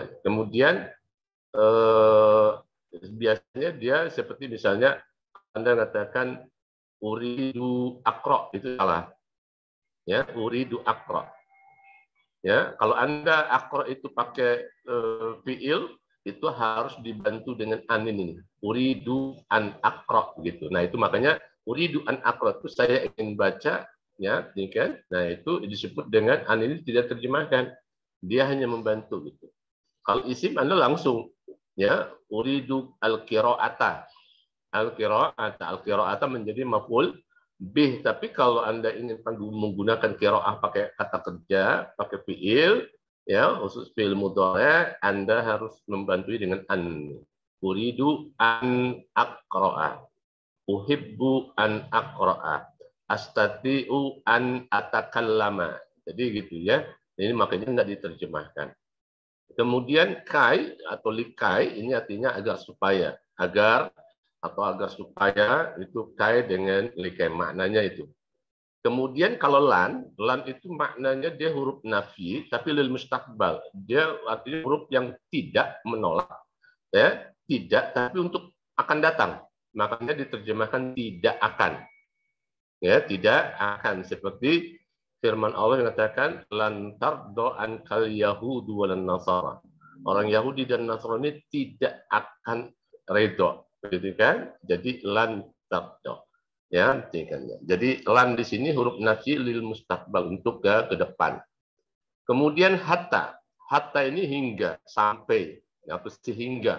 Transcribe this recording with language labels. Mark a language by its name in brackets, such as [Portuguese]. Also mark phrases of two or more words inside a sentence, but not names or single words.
[Indonesian] Kemudian biasanya dia seperti misalnya Anda katakan [Arabic] أريد أقرأ, [Indonesian] itu salah. [Arabic] يا، أريد أقرأ. [Indonesian] Ya, kalau Anda akro itu pakai fiil, itu harus dibantu dengan an ini. [Arabic] أريد أن أقرأ, [Indonesian] gitu. Nah, itu makanya [Arabic] أريد أن أقرأ [Indonesian] itu saya ingin baca, ya, ini kan. Nah, itu disebut dengan an ini tidak terjemahkan. Dia hanya membantu, gitu. Kalau isim Anda langsung, [Arabic] يا، أريد القراءة. [Indonesian] Al-qira'ata menjadi [Arabic] مفعول به. [Indonesian] Tapi kalau Anda ingin menggunakan qira'ah pakai kata kerja, pakai fi'il, ya, khusus [Arabic] فعل مضارع', [Indonesian] Anda harus membantu dengan an. [Arabic] أريد أن أقرأ. أحب أن أقرأ. أستطيع أن أتكلم. [Indonesian] Jadi gitu ya. Ini makanya nggak diterjemahkan. Kemudian kai atau likai ini artinya agar supaya, agar supaya itu kai dengan likai, maknanya itu. Kemudian kalau lan itu maknanya dia huruf nafi tapi [Arabic] للمستقبل. [Indonesian] Dia artinya huruf yang tidak menolak, ya, tidak tapi untuk akan datang. Makanya diterjemahkan tidak akan. Ya, tidak akan, seperti firman Allah yang mengatakan [Arabic] لن ترضى عنك اليهود ولا النصارى. [Indonesian] Orang Yahudi dan Nasrani tidak akan redho, gitu kan? Jadi [Arabic] لن ترضى. [Indonesian] Ya, jadi lan di sini huruf nafi [Arabic] للمستقبل, [Indonesian] untuk ke depan. Kemudian hatta. Hatta ini hingga, sampai, apa sehingga.